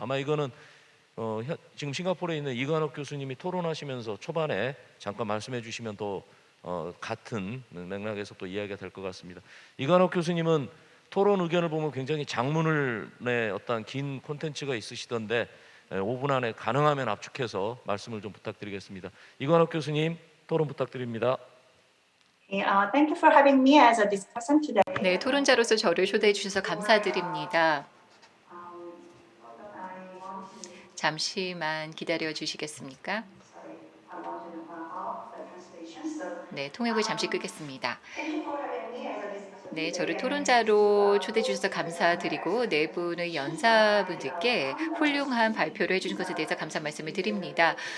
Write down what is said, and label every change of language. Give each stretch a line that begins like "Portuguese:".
Korean: 아마 이거는 지금 싱가포르에 있는 이관옥 교수님이 토론하시면서 초반에 잠깐 말씀해 주시면 또 같은 맥락에서 또 이야기가 될 것 같습니다. 이관옥 교수님은 토론 의견을 보면 굉장히 장문의 어떤 긴 콘텐츠가 있으시던데 5분 안에 가능하면 압축해서 말씀을 좀 부탁드리겠습니다. 이관옥 교수님, 토론 부탁드립니다.
English: Thank you for having me as a discussant today.
Korean: 네, 토론자로서 저를 초대해 주셔서 감사드립니다. 잠시만 기다려 주시겠습니까? 네, 통역을 잠시 끄겠습니다. 네, 저를 토론자로 초대해 주셔서 감사드리고 네 분의 연사분들께 훌륭한 발표를 해주신 것에 대해서 감사 말씀을 드립니다.